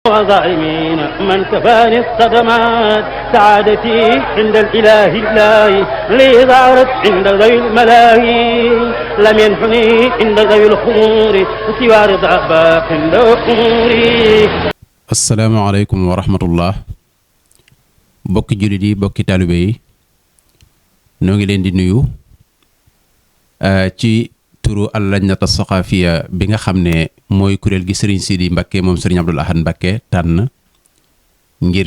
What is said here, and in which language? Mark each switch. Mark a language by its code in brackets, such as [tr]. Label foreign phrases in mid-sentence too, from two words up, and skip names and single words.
[ar] وظالمين من كفاني الصدمات سعادتي عند الإله لي ظهرت عند ذوي الملاهي لم ينحني عند ذوي الخمور سوى رضا باق عند أموري. السلام عليكم ورحمة الله [wo] bokki jullit yi bokki taalibe yi noo ngi leen di nuyu ci turu [ar] اللجنة الثقافية [wo] bi nga xam ne mooy kuréel gi sëriñ Sidi Mbakke moom sëriñ Abdul Ahad Mbakke tànn ngir